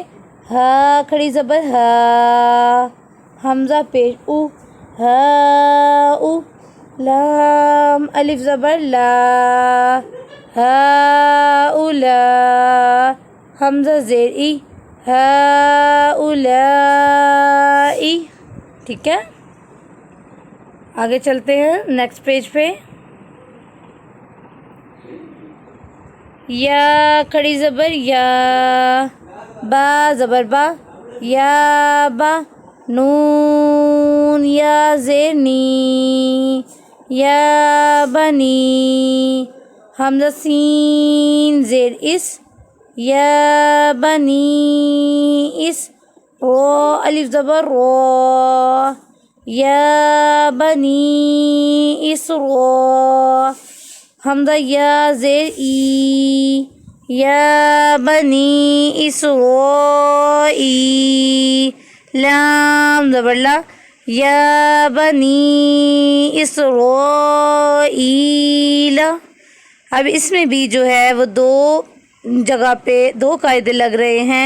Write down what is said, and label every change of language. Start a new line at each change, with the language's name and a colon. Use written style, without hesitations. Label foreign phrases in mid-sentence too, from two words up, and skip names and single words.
Urdu: ہا کھڑی زبر ہا، حمزہ پیش او، ہا او، لام الف زبر لا، ہا اولا، حمزہ زیر ای، ہا اولائی. ٹھیک ہے، آگے چلتے ہیں
English: next page
Urdu: پہ. یا کھڑی زبر یا، با زبر با، یا با، نون یا زیر نی،
Arabic: یا بنی،
Urdu: حمزہ سین زیر اس،
Arabic: یا بنی اس،
Urdu: رو الف زبر رو،
Arabic: یا بنی اس رو،
Urdu: حمزہ یا زیر ای،
Arabic: یا بنی اسرائیل،
Urdu: لام زبر لا،
Arabic: یا بنی اسرائیل.
Urdu: اب اس میں بھی جو ہے وہ دو جگہ پہ دو قاعدے لگ رہے ہیں.